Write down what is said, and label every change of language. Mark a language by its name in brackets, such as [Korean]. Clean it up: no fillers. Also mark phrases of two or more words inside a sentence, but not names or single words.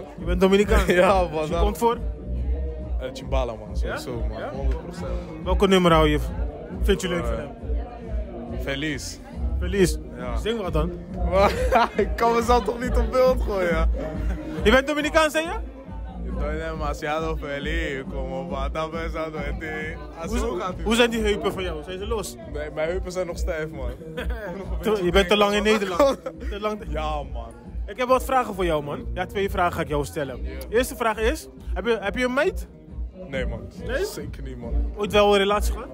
[Dutch] Je bent Dominicaan? Ja, man. Dus je komt voor? Chimbala, man. Sowieso, man. Ja? 100%. Welke nummer hou je? Vind je leuk van hem? Feliz. Feliz. Ja. Zing wat dan? Ik kan mezelf toch niet op beeld gooien? Je bent Dominicaan, zei je? [Spanish] Estoy demasiado feliz. Como pata pensando en ti. [Dutch] Hoe zijn die heupen van jou? Zijn ze los? Nee, mijn heupen zijn nog stijf, man. Je bent te lang in Nederland. Te lang... Ja, man. Ik heb wat vragen voor jou, man. Ja, 2 vragen ga ik jou stellen. De eerste vraag is, heb je een meid? Nee, man. Nee? Zeker niet, man. Ooit wel een relatie gehad?